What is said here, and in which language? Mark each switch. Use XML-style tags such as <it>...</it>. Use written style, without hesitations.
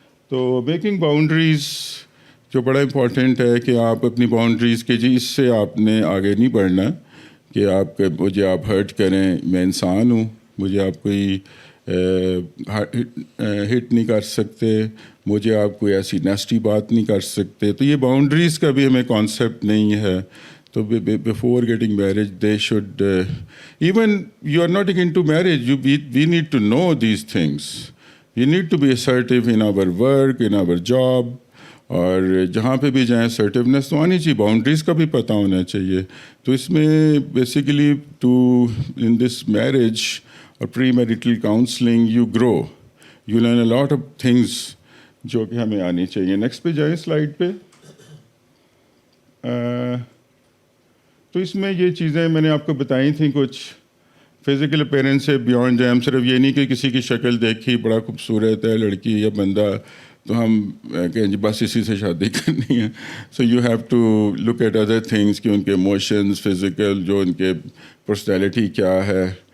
<ur>تو making boundaries جو بڑا امپورٹنٹ ہے کہ آپ اپنی باؤنڈریز کے جی اس سے آپ نے آگے نہیں بڑھنا کہ مجھے آپ ہرٹ کریں, میں انسان ہوں, مجھے آپ کوئی ہٹ نہیں کر سکتے, مجھے آپ کوئی ایسی نیسٹی بات نہیں کر سکتے. تو یہ باؤنڈریز کا بھی ہمیں کانسیپٹ نہیں ہے.</ur> <en>تو before getting marriage they should, even you are not again to marriage, we need to know these things. We need to be assertive in our work, in our job.</en> <ur>اور جہاں پہ بھی جائیں assertiveness تو آنی چاہیے, باؤنڈریز کا بھی پتہ ہونا چاہیے. تو اس میں basically</ur> <en>in this marriage or pre-marital counseling you grow, you learn a lot of things</en> <ur>جو کہ ہمیں آنی چاہیے. نیکسٹ پہ جائیں سلائڈ پہ. تو اس میں یہ چیزیں میں نے آپ کو بتائی تھیں کچھ. فزیکل اپیرنس سے بیونڈ جائیں, ہم صرف یہ نہیں کہ کسی کی شکل دیکھی بڑا خوبصورت ہے لڑکی یا بندہ تو ہم کہیں جی بس اسی سے شادی کرنی ہے.</ur> <en>so you have to look at other things</en> <ur>کہ ان کے ایموشنز, فزیکل, جو ان کے پرسنالٹی کیا ہے.</ur>